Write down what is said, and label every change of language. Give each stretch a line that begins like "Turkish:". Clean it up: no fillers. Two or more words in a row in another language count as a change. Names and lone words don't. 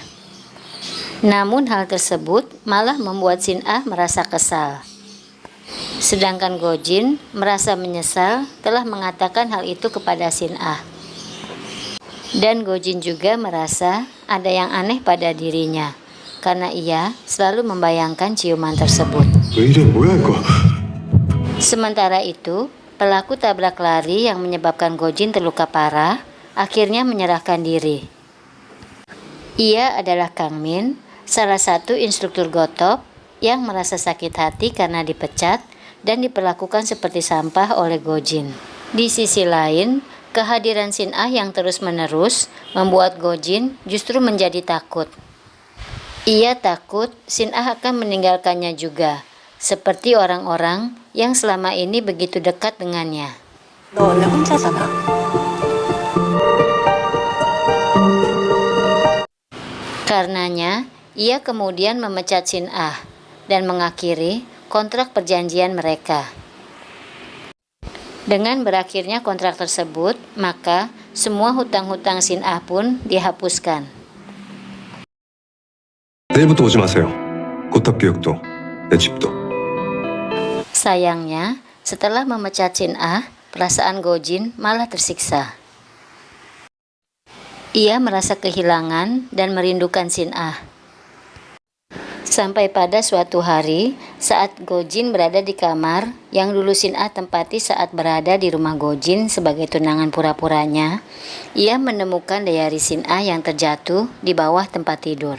Indonesian: Namun hal tersebut malah membuat Shin Ah merasa kesal. Sedangkan Gojin merasa menyesal telah mengatakan hal itu kepada Shin-ah. Dan Gojin juga merasa ada yang aneh pada dirinya, karena ia selalu membayangkan ciuman tersebut.
Korean: 왜 이래 뭐야 이거.
Indonesian: Sementara itu, pelaku tabrak lari yang menyebabkan Gojin terluka parah akhirnya menyerahkan diri. Ia adalah Kang Min, salah satu instruktur Gotop yang merasa sakit hati karena dipecat dan diperlakukan seperti sampah oleh Gojin. Di sisi lain, kehadiran Shin-ah yang terus-menerus membuat Gojin justru menjadi takut. Ia takut Shin-ah akan meninggalkannya juga, seperti orang-orang yang selama ini begitu dekat dengannya.
Korean: 너 원래 혼자잖아.
Indonesian: Karenanya, ia kemudian memecat Shin-ah dan mengakhiri kontrak perjanjian mereka. Dengan berakhirnya kontrak tersebut, maka semua hutang-hutang Shin-ah pun dihapuskan.
Korean: 내일부터 오지 마세요. 고탑 교육도 내 집도.
Indonesian: Sayangnya, setelah memecat Shin-ah, perasaan Gojin malah tersiksa. Ia merasa kehilangan dan merindukan Shin-ah. Sampai pada suatu hari, saat Gojin berada di kamar yang dulu Shin-ah tempati saat berada di rumah Gojin sebagai tunangan pura-puranya, ia menemukan diari Shin-ah yang terjatuh di bawah tempat tidur.